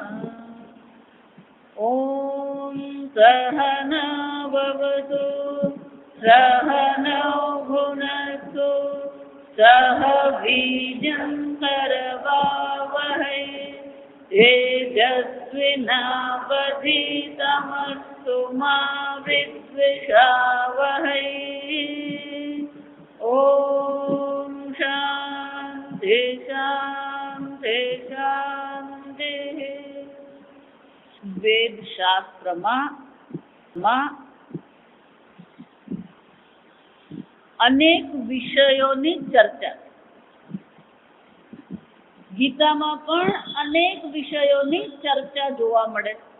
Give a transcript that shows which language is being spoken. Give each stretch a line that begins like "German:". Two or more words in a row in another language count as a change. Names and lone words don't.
Sanskrit: ॐ सहना भवतु सहनौ भुनक्तु सह वीर्यं करवावहै तेजस्विनावधीतमस्तु मा विद्विषावहै। ॐ शान्ति शान्ति शान्तिः।
Gujarati: વેદ શાસ્ત્રમાં અનેક વિષયોની ચર્ચા, ગીતામાં પણ અનેક વિષયોની ચર્ચા જોવા મળે.